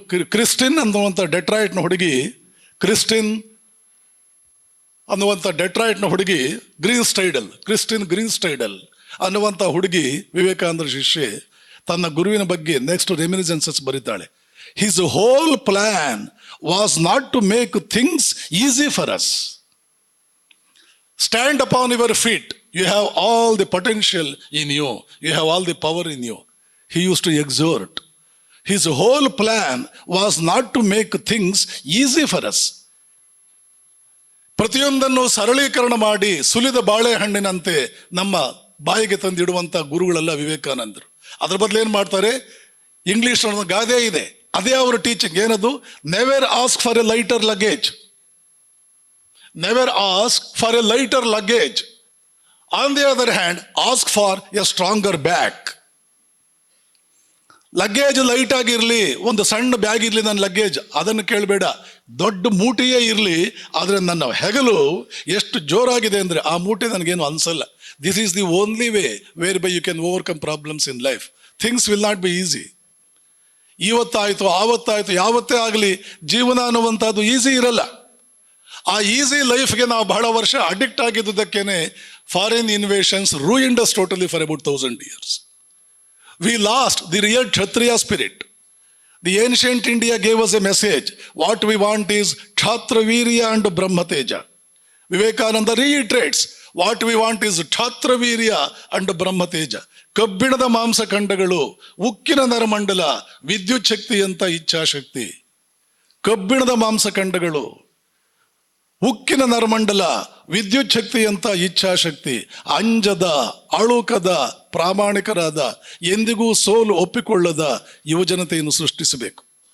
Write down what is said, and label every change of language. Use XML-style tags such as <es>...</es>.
<kn>Christine ಅನ್ನುವಂಥ ಡೆಟ್ರಾಯ್ಟ್ನ ಹುಡುಗಿ, Christine ಅನ್ನುವಂಥ ಡೆಟ್ರಾಯ್ಟ್ನ ಹುಡುಗಿ ಕ್ರಿಸ್ಟಿನ್ ಗ್ರೀನ್ಸ್ಟೈಡಲ್ ಅನ್ನುವಂಥ ಹುಡುಗಿ ವಿವೇಕಾನಂದರ ಶಿಷ್ಯೆ ತನ್ನ ಗುರುವಿನ ಬಗ್ಗೆ next ರೆಮಿನಿಸೆನ್ಸಸ್ ಬರೀತಾಳೆ.</kn> <en>His whole plan was not to make things easy for us. Stand upon your feet. You have all the potential in you. You have all the power in you. He used to exhort. His whole plan was not to make things easy for us.</en> <kn>ಪ್ರತಿಯೊಂದನ್ನು ಸರಳೀಕರಣ ಮಾಡಿ ಸುಲಿದ ಬಾಳೆಹಣ್ಣಿನಂತೆ ನಮ್ಮ ಬಾಯಿಗೆ ತಂದಿಡುವಂಥ ಗುರುಗಳೆಲ್ಲ ವಿವೇಕಾನಂದರು. ಅದ್ರ ಬದಲು ಏನು ಮಾಡ್ತಾರೆ? ಇಂಗ್ಲಿಷ್ ಗಾದೆ ಇದೆ, ಅದೇ ಅವರ ಟೀಚಿಂಗ್. ಏನದು?</kn> <en>Never ask for a lighter luggage. Never ask for a lighter luggage. On the other hand, ask for a stronger bag.</en> <kn>Luggage light ಆಗಿರಲಿ, ಒಂದು ಸಣ್ಣ ಬ್ಯಾಗ್ ಇರಲಿ ನನ್ನ ಲಗೇಜ್, ಅದನ್ನು ಕೇಳಬೇಡ. ದೊಡ್ಡ ಮೂಟೆಯೇ ಇರಲಿ, ಆದರೆ ನನ್ನ ಹೆಗಲು ಎಷ್ಟು ಜೋರಾಗಿದೆ ಅಂದರೆ ಆ ಮೂಟೆ ನನಗೇನು ಅನಿಸಲ್ಲ.</kn> <en>This is the only way whereby you can overcome problems in life. Things will not be easy.</en> <kn>ಇವತ್ತಾಯಿತು ಆವತ್ತಾಯಿತು ಯಾವತ್ತೇ ಆಗಲಿ ಜೀವನ ಅನ್ನುವಂಥದ್ದು ಈಸಿ ಇರಲ್ಲ. ಆ ಈಸಿ ಲೈಫ್ಗೆ ನಾವು ಬಹಳ ವರ್ಷ addict ಆಗಿದ್ದುದಕ್ಕೇನೆ</kn> <en>Foreign invasions ruined us totally for about 1000 years. We lost the real Kshatriya spirit. The ancient India gave us a message. What we want is Kshatravirya and Brahmateja. Vivekananda reiterates, what we want is Kshatravirya and Brahmateja.</en> <kn>ಕಬ್ಬಿಣದ ಮಾಂಸಖಂಡಗಳು, ಉಕ್ಕಿನ ನರಮಂಡಲ, ವಿದ್ಯುತ್ ಶಕ್ತಿ ಅಂತ ಇಚ್ಛಾಶಕ್ತಿ. ಕಬ್ಬಿಣದ ಮಾಂಸಖಂಡಗಳು, ಉಕ್ಕಿನ ನರಮಂಡಲ, ವಿದ್ಯುತ್ ಶಕ್ತಿ ಅಂತ ಇಚ್ಛಾಶಕ್ತಿ. ಅಂಜದ, ಅಳುಕದ, ಪ್ರಾಮಾಣಿಕರಾದ, ಎಂದಿಗೂ ಸೋಲು ಒಪ್ಪಿಕೊಳ್ಳದ ಯುವಜನತೆಯನ್ನು ಸೃಷ್ಟಿಸಬೇಕು.</kn>